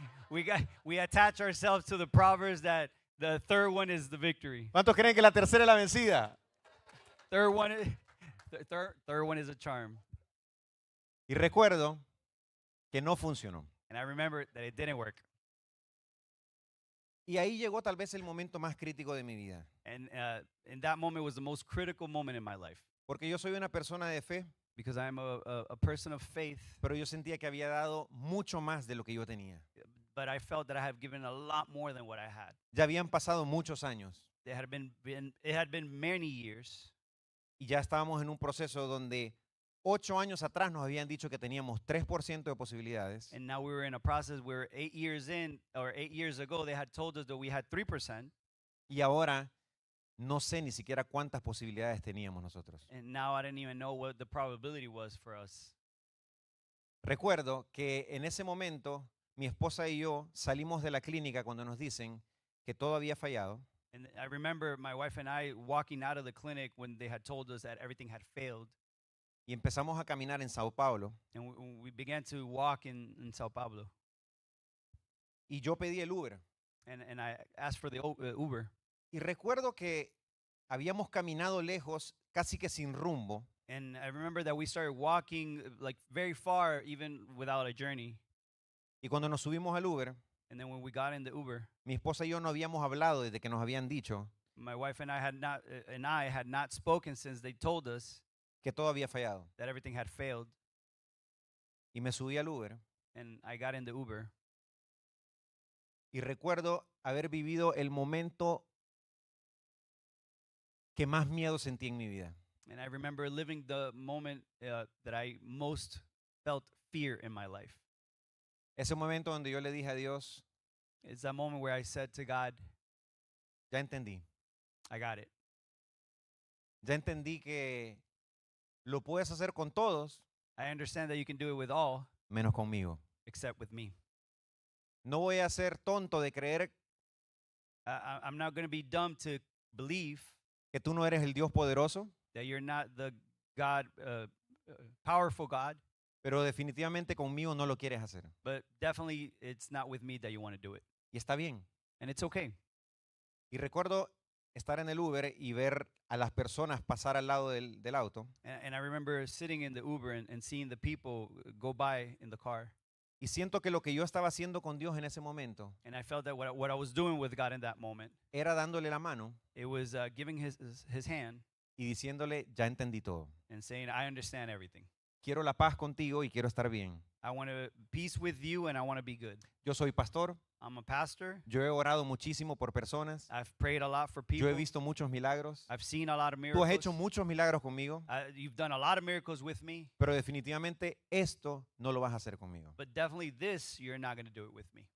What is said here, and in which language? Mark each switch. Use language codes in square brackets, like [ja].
[en] We attach ourselves to the proverbs that the third one is the victory. [es] ¿Cuántos creen que la tercera es la vencida? [en] Third one, third one is a charm. [es] Y recuerdo que no funcionó. [en] And I remember that it didn't work. [es] Y ahí llegó tal vez el momento más crítico de mi vida. [en] And in that moment was the most critical moment in my life [es] Porque yo soy una persona de fe, [en] because I'm a person of faith, [es] pero yo sentía que había dado mucho más de lo que yo tenía. [en] but I felt that I have given a lot more than what I had. [es] Ya habían pasado muchos años [en] It had been many years, [es] y ya estábamos en un proceso donde 8 años atrás nos habían dicho que teníamos 3% de posibilidades [en] and now we were in a process where 8 years in, or 8 years ago, they had told us that we had 3%, [es] y ahora no sé ni siquiera cuántas posibilidades teníamos nosotros. [en] and now I didn't even know what the probability was for us. [es] Recuerdo que en ese momento mi esposa y yo salimos de la clínica cuando nos dicen que todo había fallado. [en] And I remember my wife and I walking out of the clinic when they had told us that everything had failed. [es] Y empezamos a caminar en Sao Paulo [en] And we began to walk in Sao Paulo. [es] y yo pedí el Uber. [en] And I asked for the Uber. [es] Y recuerdo que habíamos caminado lejos, casi que sin rumbo, [en] And I remember that we started walking like very far, even without a journey. [es] y cuando nos subimos al Uber, [en] And then when we got in the Uber, [es] mi esposa y yo no habíamos hablado desde que nos habían dicho [en] my wife and I had not spoken since they told us [es] que todo había fallado. [en] that everything had failed. [es] Y me subí al Uber [en] And I got in the Uber. [es] y recuerdo haber vivido el momento que más miedo sentí en mi vida. [en] And I remember living the moment that I most felt fear in my life. [es] Ese momento donde yo le dije a Dios, [en] It's that moment where I said to God, [es] ya entendí. [en] I got it. [es] Ya entendí que lo puedes hacer con todos, [en] I understand that you can do it with all [es] menos conmigo. [en] except with me. [es] No voy a ser tonto de creer [en] I'm not going to be dumb to believe [es] que tú no eres el Dios poderoso, [en] that you're not the God, powerful God, [es] pero definitivamente conmigo no lo quieres hacer. [en] but definitely it's not with me that you want to do it. [es] Y está bien. [en] And it's okay. [es] Y recuerdo estar en el Uber y ver a las personas pasar al lado del auto. [en] And I remember sitting in the Uber and seeing the people go by in the car. [es] Y siento que lo que yo estaba haciendo con Dios en ese momento [en] And I felt that what I was doing with God in that moment, [es] era dándole la mano [en] it was giving his hand [es] y diciéndole, ya entendí todo. [en] and saying, I understand everything. [es] quiero la paz contigo y quiero estar bien. [en] I want to peace with you and I want to be good. [es] Yo soy pastor, [en] I'm a pastor. [es] yo he orado muchísimo por personas, [en] I've prayed a lot for [es] yo he [en] people. [es] visto muchos milagros. [en] I've seen a lot of [es] Tú [en] miracles. [es] has hecho muchos milagros conmigo, [en] You've done a lot of miracles with me, [es] pero definitivamente esto no lo vas a hacer conmigo. [en] but definitely this, you're not going to do it with me.